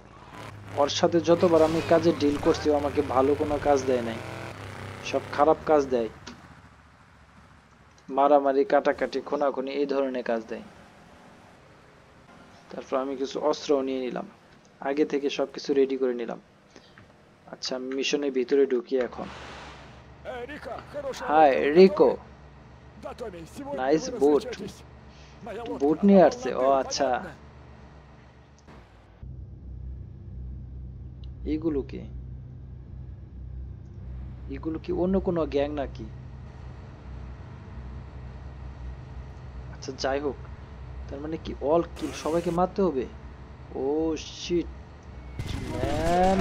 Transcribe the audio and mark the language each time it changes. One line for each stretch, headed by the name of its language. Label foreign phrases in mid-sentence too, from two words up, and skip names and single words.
Bangla: ওর সাথে যতবার আমি কাজে ডিল করছি, ও আমাকে ভালো কোনো কাজ দেয় নাই, সব খারাপ কাজ দেয়। মারামারি, কাটাকাটি, খুনাখুনি, এই ধরনের কাজ দেয়। তারপর আমি কিছু অস্ত্রও নিয়ে নিলাম, আগে থেকে সবকিছু রেডি করে নিলাম। আচ্ছা, আমি মিশনের ভিতরে ঢুকি এখন।
Russian: Рика, хорошая
Bangla: হাই
Russian: лодка, вы
Bangla: রিকো,
Russian: готовы? Да, Томми, сегодня
Bangla: নাইস
Russian: вы
Bangla: বুট।
Russian: развлечетесь. Моя лодка,
Bangla: বুট
Russian: она
Bangla: নিয়ে
Russian: полна
Bangla: আসছে, ও
Russian: дыр,
Bangla: আচ্ছা।
Russian: понятно?
Bangla: এগুলো কি? এগুলো কি অন্য কোনো গ্যাং নাকি? আচ্ছা, যাই হোক। তার মানে কি
English: all kill,
Bangla: সবাইকে মারতে হবে?
English: oh shit man,